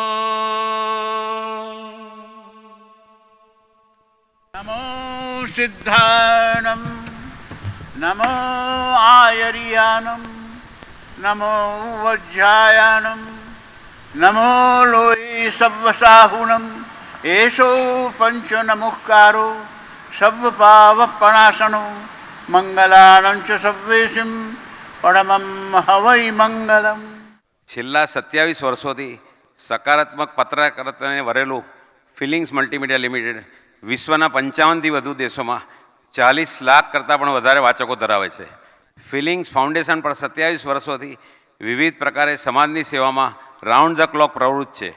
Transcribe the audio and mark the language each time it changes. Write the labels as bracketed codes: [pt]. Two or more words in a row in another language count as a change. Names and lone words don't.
[pra] नमो सिद्धानं नमो आयर्यानं नमो वज्रायानं नमो लोये सव्वसाहुनं एषो पंचनमुक्कारो सव्वपावपणासनो मंगलानं च सव्वेसिं परमं हवै मंगलम। [gu] છેલ્લા 27 વર્ષોથી સકારાત્મક પત્રકારિતાને વરેલું ફિલિંગ્સ મલ્ટીમીડિયા લિમિટેડ વિશ્વના 55થી વધુ દેશોમાં 40 લાખ કરતાં પણ વધારે વાચકો ધરાવે છે. ફિલિંગ્સ ફાઉન્ડેશન પર 27 વર્ષોથી વિવિધ પ્રકારે સમાજની સેવામાં [en] round the clock [gu] પ્રવૃત્ત છે.